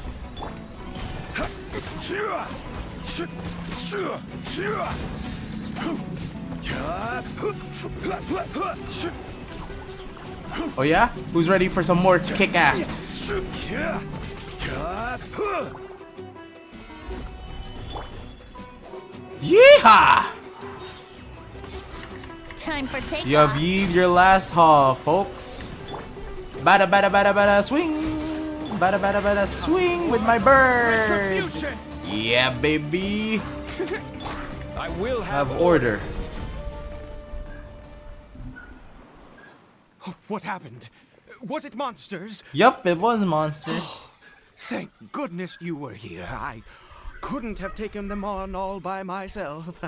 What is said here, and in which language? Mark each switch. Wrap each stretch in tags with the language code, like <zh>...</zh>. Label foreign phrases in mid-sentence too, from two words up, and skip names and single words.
<en>Oh yeah? Who's ready for some more kick-ass? Yeehaw! Time for takeoff. You have yeed your last haul, folks. Bada bada bada bada swing! Bada bada bada swing with my bird! Yeah, baby! I will have order. What happened? Was it monsters? Yup, it was monsters. Thank goodness you were here. I couldn't have taken them on all by myself.</en>